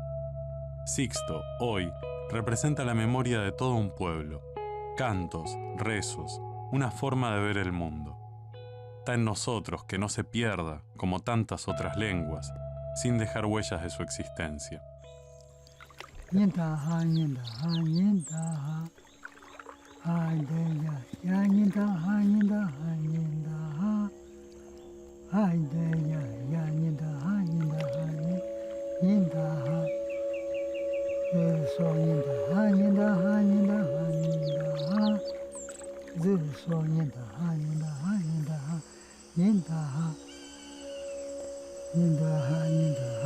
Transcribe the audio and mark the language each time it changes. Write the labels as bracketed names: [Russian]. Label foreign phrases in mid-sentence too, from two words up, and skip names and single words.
[Spanish] Sixto, hoy, representa la memoria de todo un pueblo, cantos, rezos, una forma de ver el mundo. Está en nosotros que no se pierda, como tantas otras lenguas, sin dejar huellas de su existencia. [Tinigua] Ay de ya, ya nienta ha, nienta ha, nienta ha. Ay de ya, ya nienta ha, nienta ha, nienta ha. So nienta ha, nienta ha, nienta ha, nienta ha. So nienta ha, nienta ha, nienta ha, nienta ha. Nienta ha, nienta